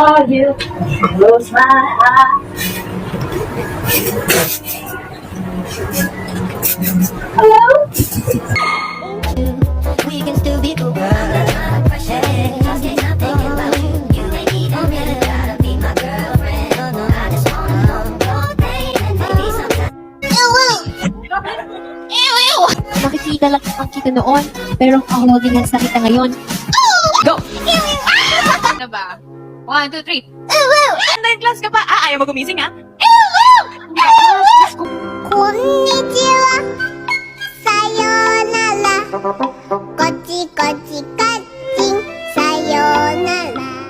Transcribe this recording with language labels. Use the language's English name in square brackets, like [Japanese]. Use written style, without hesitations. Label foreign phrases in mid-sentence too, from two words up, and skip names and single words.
[English] you close my eyes. Hello? We can still be cool. Just ain't nothing about you. You ain't even really gotta be my girlfriend. I just wanna know your name and maybe sometimes. [Filipino] Makikita lang ang kita noon, pero ang [English] holding hands [Filipino] na kita ngayon. Go! Ano ba? 1, 2, 3. [English] Online class [Filipino] ka pa? Ah, ayaw mo gumising ha? Konnichiwa. Sayonara. Kochi kochi kaching. Sayonara.